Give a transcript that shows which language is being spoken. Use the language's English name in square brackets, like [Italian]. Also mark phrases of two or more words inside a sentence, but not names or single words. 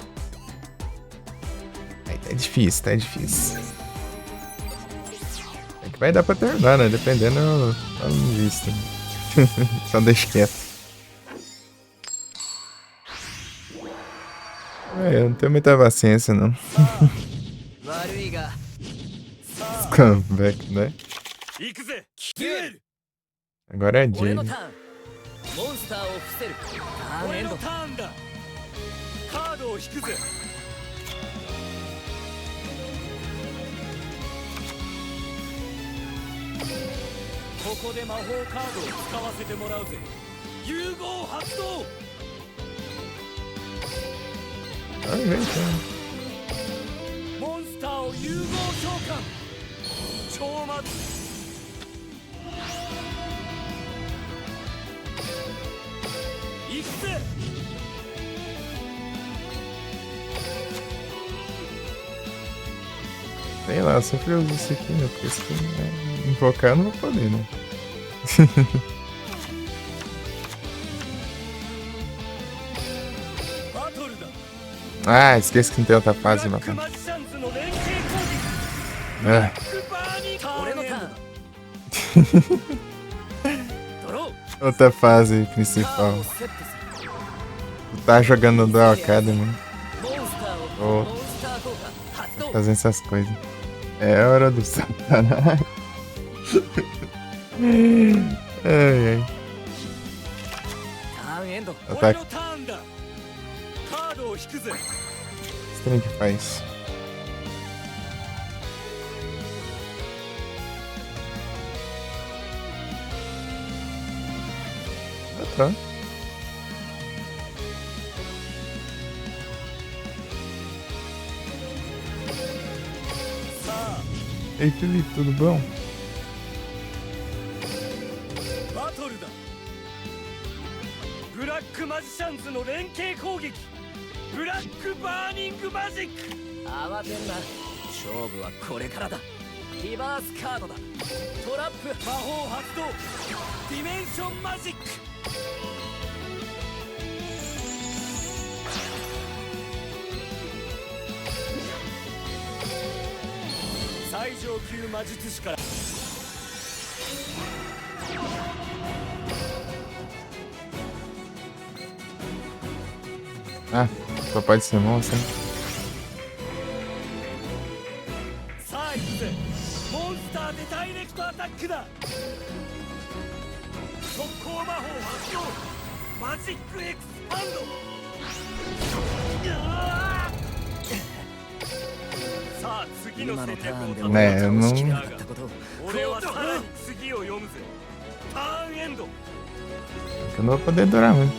[Portuguese] Aí tá difícil, tá difícil. É que vai dar pra terminar, né? Dependendo, eu não visto. Só deixa quieto. Eu não tenho muita paciência, não. [Japanese] 悪いが [Portuguese] Comeback, né? [Japanese] 行くぜデュエル [Portuguese] Agora é [Japanese] 俺の [Portuguese] Jade. [Japanese] ターンモンスターを伏せるターンエ俺のンドターンだカードを引くぜここで魔法カードを使わせてもらうぜ融合発動 [Portuguese] Ai, vem, cara. [Japanese] モンスターを融合召喚超魔行くぜ [Portuguese] Sei lá, eu sempre uso isso aqui, né? Porque se invocar eu não vou poder, né? [Japanese] バトルだ [Portuguese] Ah, esqueci que não tem outra fase, [Japanese] ブラ [Portuguese] mano. [Japanese] ックマジシャンズの連携攻撃 Ah, クバーニターン俺のタエンーンドロー [Portuguese] outra fase [Japanese] カード [Portuguese] principal. [Japanese] をセットする [Portuguese] Tu tá jogando no Dual Academy, [Japanese] モンスターを Oh. モンスター効果発動 [Portuguese] fazendo essas coisas. É hora do satanás. Ai, ai. [Japanese] ターンエンド俺 [Portuguese] Ataque. [Japanese] のターンだカードを引くぜ [Portuguese] Esse trem que faz. Tá. Ei, Felipe, tudo bom? [Japanese] バトルだブラックマジシャンズの連携攻撃ブラックバーニングマジック慌てんな勝負はこれからだリバースカードだトラップ魔法発動ディメンションマジック最上級魔術師から [Portuguese] Ah, só pode ser monstro, hein? [Japanese] さあ行くぜモンスターでダイレクトアタックだ速攻魔法発動マジックエクスパンドさあ次の今の戦略をターンでねえ俺を倒しきれなかったことを俺はさらに次を読むぜターンエンド [Portuguese] Que eu não vou poder durar muito.